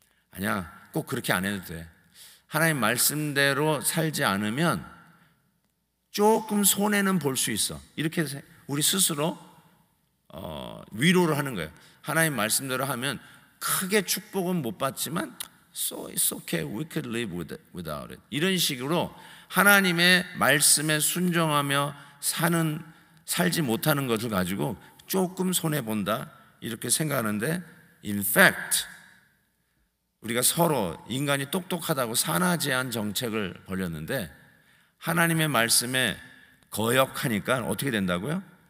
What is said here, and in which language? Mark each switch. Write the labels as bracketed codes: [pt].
[ko] 아니야, 꼭 그렇게 안 해도 돼. 하나님 말씀대로 살지 않으면 조금 손해는 볼 수 있어. 이렇게 우리 스스로 위로를 하는 거예요. 하나님 말씀대로 하면 크게 축복은 못 받지만 [en] So it's okay, we could live without it. [ko] 이런 식으로 하나님의 말씀에 순종하며 살지 못하는 것을 가지고 조금 손해본다 이렇게 생각하는데, in fact 우리가 서로 인간이 똑똑하다고 산하 제한 정책을 벌였는데 하나님의 말씀에 거역하니까 어떻게 된다고요?